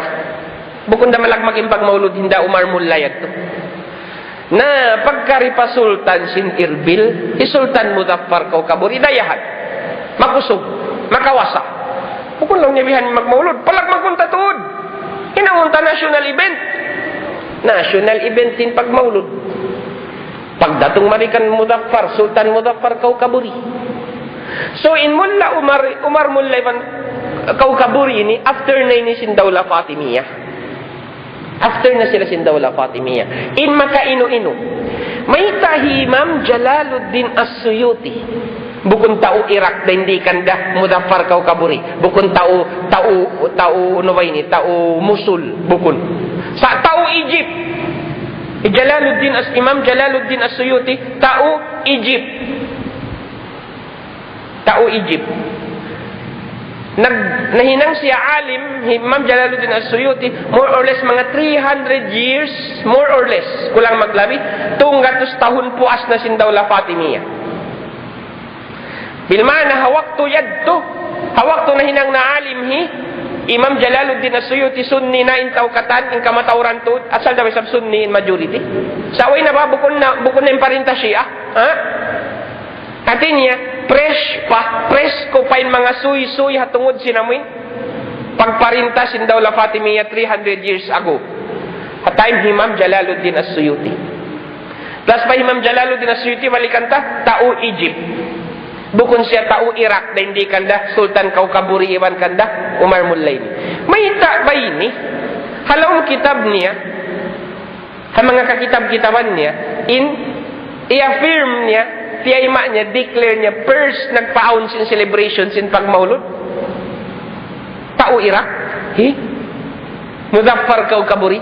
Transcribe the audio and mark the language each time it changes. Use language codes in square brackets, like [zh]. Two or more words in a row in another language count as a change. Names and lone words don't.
[tsg] Bukod na malagmaging pagmaulod, hinda Umar mula yato. Na pagkaripa Sultan sin Irbil, Sultan Muzaffar Kaukabur, idayahan, makusog, makawasa. Bukod lang niya bihan magmaulod, palag magkuntatuod. Inamunta [en] national event. National event [tsg] din pagmaulod. Pagdatong marikan Muzaffar, Sultan Muzaffar Kaukaburi. So in Mullah Umar Mullah Kaukaburi ini, after na ini sin Dawla Fatimiyah. After na sila sin Dawla Fatimiyah. In makaino-ino. May tahi Imam Jalaluddin As-Suyuti. Bukun tao Iraq da hindi kanda Muzaffar Kaukaburi. Bukun tao ano ba ini? Tao Mosul. Bukun. Sa tao Egypt. Imam Jalaluddin As-Suyuti, tao Egypt. Tao Egypt. Nahinang siya alim, Imam Jalaluddin As-Suyuti, [en] more or less [tsg] mga [en] 300 years, more or less, [tsg] kulang maglabi, tunggatos tahun puas na sin Dawla Fatimiyah. Bilmana hawak to yadto, hawak to nahinang na alim Imam Jalaluddin As-Suyuti sunni na intaw katan, in kamatauran to, at sal daw sab sunni in majority. Sa away na ba, bukon na yung parinta siya, ha? Ati niya, press ko pa yung mga suy-suy hatungod sinamuin. Pagparinta sin Dawla Fatimiyah [en] 300 years ago. At time [tsg] Imam Jalaluddin As-Suyuti. Plus pa Imam Jalaluddin As-Suyuti, malikanta, tao Egypt. Bukon siya tao Iraq, na hindi kanda, Sultan Kaukaburi iwan kanda, Umar Mullah ini. May ba ini? Halong kitab niya, mga kakitab-kitaban niya, i-affirm niya, tiyayma niya, declare niya, first nagpa-aun sin celebration sin pagmaulod. Tao Iraq. Muzaffar Kaukaburi.